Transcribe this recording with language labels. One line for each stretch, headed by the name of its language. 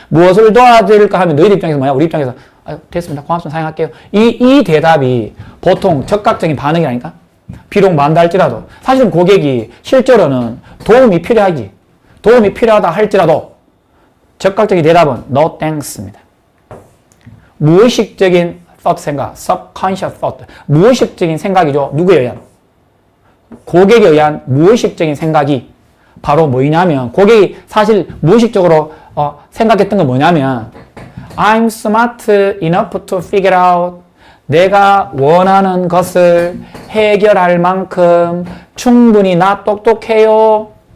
Korean: 무엇을 도와드릴까 하면 너희들 입장에서 뭐야? 우리 입장에서 됐습니다. 고맙습니다. 사용할게요. 이 대답이 보통 적극적인 반응이라니까. 비록 만다 할지라도 사실은 고객이 실제로는 도움이 필요하지. 도움이 필요하다 할지라도 적극적인 대답은
English: No thanks
Korean: 입니다. 무의식적인 thought 생각,
English: subconscious thought.
Korean: 무의식적인 생각이죠. 누구에 의한? 고객에 의한 무의식적인 생각이 바로 뭐냐면 고객이 사실 무의식적으로 생각했던 건 뭐냐면
English: I'm smart enough to figure out
Korean: 내가 원하는 것을 해결할 만큼 충분히 나 똑똑해요.